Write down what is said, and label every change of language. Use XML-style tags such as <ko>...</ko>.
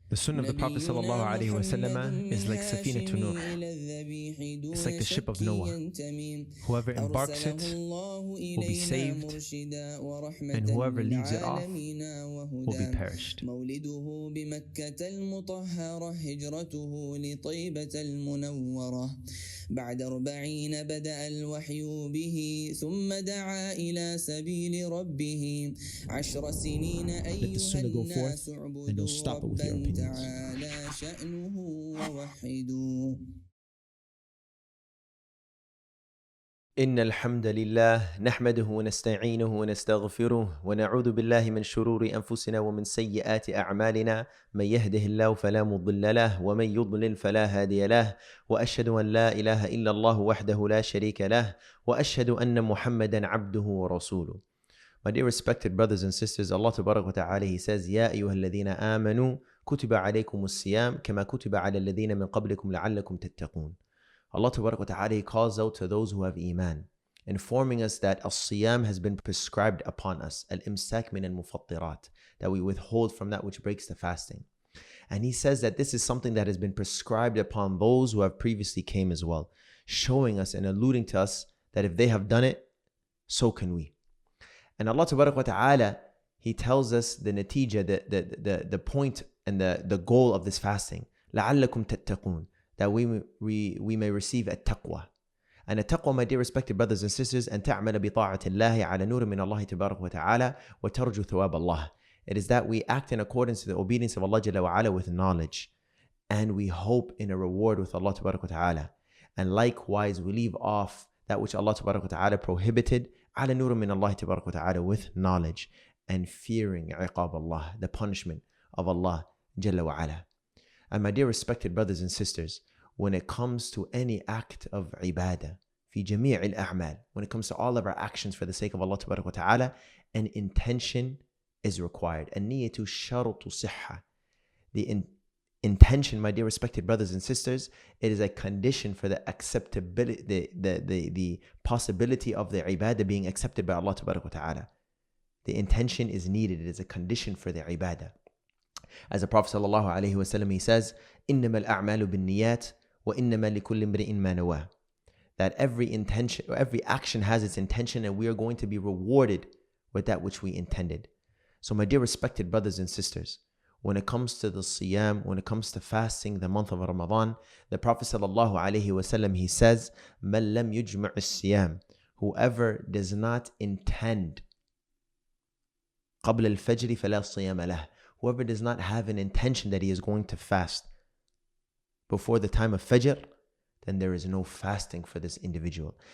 <en>The sunnah of the Prophet ﷺ is like Safina to Nuh. It's like the ship of Noah. Whoever embarks it will be saved, and whoever leaves it off will be perished.</en> <ar>مولده بمكة المطهرة هجرته لطيبة المنورة بعد 40 بدأ الوحي به ثم دعا إلى سبيل ربه 10 سنين أيها الناس اعبدوا ربا تعالى شأنه ووحدوا. إن الحمد لله نحمده ونستعينه ونستغفره ونعوذ بالله من شرور أنفسنا ومن سيئات أعمالنا من يهده الله فلا مضل له ومن يضلل فلا هادي له وأشهد أن لا إله إلا الله وحده لا شريك له وأشهد أن محمدا عبده ورسوله.</ar> <en>My dear respected brothers and sisters, Allah Tabarak wa Ta'ala, He says,</en> <ar>يا أيها الذين آمنوا كتب عليكم الصيام كما كتب على الذين من قبلكم لعلكم تتقون.</ar> <en>Allah Tabarak wa Ta'ala, He calls out to those who have Iman, informing us that as-siyam has been prescribed upon us,</en> <ar>al-imsak min al-mufattirat,</ar> <en>that we withhold from that which breaks the fasting. And He says that this is something that has been prescribed upon those who have previously came as well, showing us and alluding to us that if they have done it, so can we. And Allah Tabarak wa Ta'ala, He tells us the natija, the point and the goal of this fasting,</en> <ar>لَعَلَّكُمْ تَتَّقُونَ,</ar> <en>that we may receive a taqwa. And a taqwa, my dear respected brothers and sisters,</en> <ar>أن تعمل بطاعة الله على نور من الله تبارك وتعالى وترجو ثواب الله.</ar> <en>It is that we act in accordance to the obedience of Allah Jalla wa Ala with knowledge, and we hope in a reward with Allah Tabarak wa Ta'ala. And likewise, we leave off that which Allah Tabarak wa Ta'ala prohibited,</en> <ar>على نور من الله تبارك وتعالى,</ar> <en>with knowledge and fearing عقاب Allah, the punishment of Allah Jalla wa Ala. And my dear respected brothers and sisters, when it comes to any act of ibadah,</en> <ar>في جميع الأعمال,</ar> <en>when it comes to all of our actions for the sake of Allah Tabarak wa Ta'ala, an intention is required.</en> <ar>النية شرط صحة.</ar> <en>The intention, my dear respected brothers and sisters, it is a condition for the acceptability, the possibility of the ibadah being accepted by Allah Tabarak wa Ta'ala. The intention is needed. It is a condition for the ibadah. As the Prophet ﷺ, he says,</en> <ar>إِنَّمَا الْأَعْمَالُ بِالنِّيَّاتِ وَإِنَّمَا لِكُلِّ امْرِئٍ مَّا نَوَىٰ.</ar> <en>That every intention, or every action has its intention, and we are going to be rewarded with that which we intended. So my dear respected brothers and sisters, when it comes to the siyam, when it comes to fasting the month of Ramadan, the Prophet ﷺ, he says,</en> <ar>مَنْ لَمْ يُجْمَعِ السِّيَامِ,</ar> <en>whoever does not intend</en> <ar>قَبْلَ الْفَجْرِ فَلَا صِيَامَ لَهُ,</ar> <en>whoever does not have an intention that he is going to fast before the time of Fajr, then there is no fasting for this individual.</en>